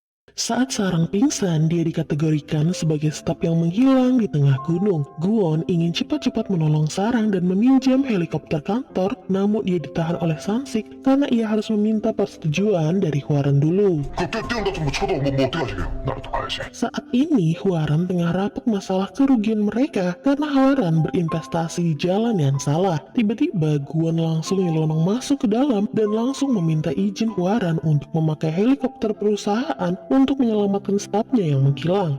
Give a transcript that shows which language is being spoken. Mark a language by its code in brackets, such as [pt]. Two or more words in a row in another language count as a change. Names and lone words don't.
[id] Saat Sarang pingsan, dia dikategorikan sebagai staf yang menghilang di tengah gunung. Guwon ingin cepat-cepat menolong Sarang dan meminjam helikopter kantor, namun dia ditahan oleh Sansik karena ia harus meminta persetujuan dari Hwaran dulu. [ko] 띄운다 좀 쳐도 뭐 어떡하시게요? 나라도 가야지. [id] Saat ini, Hwaran tengah rapat masalah kerugian mereka karena Hwaran berinvestasi di jalan yang salah. Tiba-tiba, Guwon langsung nyelonong masuk ke dalam dan langsung meminta izin Hwaran untuk memakai helikopter perusahaan untuk menyelamatkan stafnya yang menghilang.